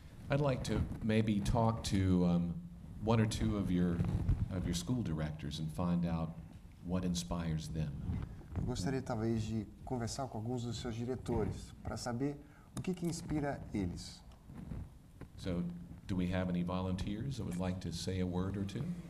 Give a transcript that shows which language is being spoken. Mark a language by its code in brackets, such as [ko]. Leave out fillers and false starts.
[en] I'd like to maybe talk to one or two of your school directors and find out what inspires them. [pt] Eu gostaria talvez de conversar com alguns dos seus diretores para saber o que inspira eles. [en] So, do we have any volunteers that would like to say a word or two?